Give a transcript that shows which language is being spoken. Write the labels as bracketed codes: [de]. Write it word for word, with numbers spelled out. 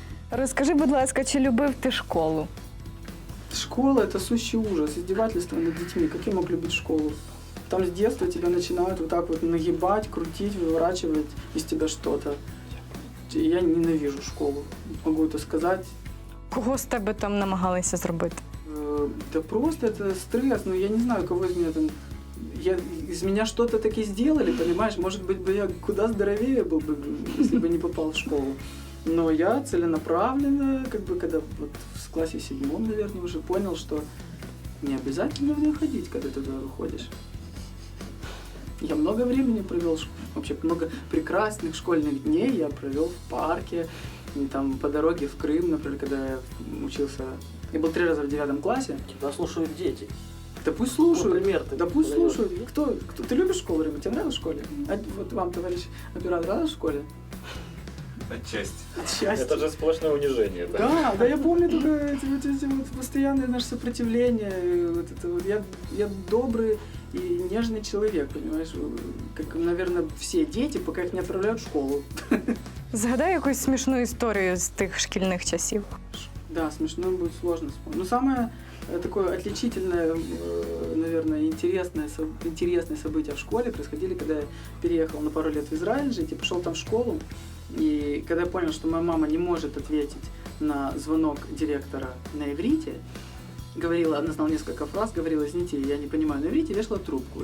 [uk] Розкажи, будь ласка, чи любив ти школу? [ru] Школа – это сущий ужас, издевательство над детьми. Как я мог любить школу? Там с детства тебя начинают вот так вот нагибать, крутить, выворачивать из тебя что-то. Я ненавижу школу, могу это сказать. [uk] Кого з тебе там намагалися зробити? [ru] Э, Да просто это стресс, ну я не знаю, кого из меня там… Я, из меня что-то таки сделали, понимаешь? Может быть, бы я куда здоровее был бы, если бы не попал в школу. Но я целенаправленно, как бы, когда вот в классе седьмом, наверное, уже понял, что не обязательно в нее ходить, когда ты туда выходишь. Я много времени провел, ш- вообще много прекрасных школьных дней я провел в парке, и там по дороге в Крым, например, когда я учился. Я был три раза в девятом классе. Тебя слушают дети. Да пусть слушают. Ну, пример ты Да пусть подаёшь. слушают. Кто, кто? Ты любишь школу, Рима? Тебе нравилось в школе? А вот вам, товарищ оператор, нравилось в школе? Отчасти. От счастья. Это же сплошное унижение. да? Да, да я помню только эти, вот эти вот постоянные наши сопротивления. и Вот это вот. Я, я добрый и нежный человек, понимаешь? Как, наверное, все дети, пока их не отправляют в школу. [uk] Згадай якусь смішну історію з тих шкільних часів. [ru] Да, смешно будет сложно вспомнить. Но самое э, такое отличительное, э, наверное, интересное, со- интересное событие в школе происходили, когда я переехал на пару лет в Израиль жить и пошел там в школу. И когда я понял, что моя мама не может ответить на звонок директора на иврите, говорила, она знала несколько фраз, говорила, извините, я не понимаю на иврите, и вешала трубку.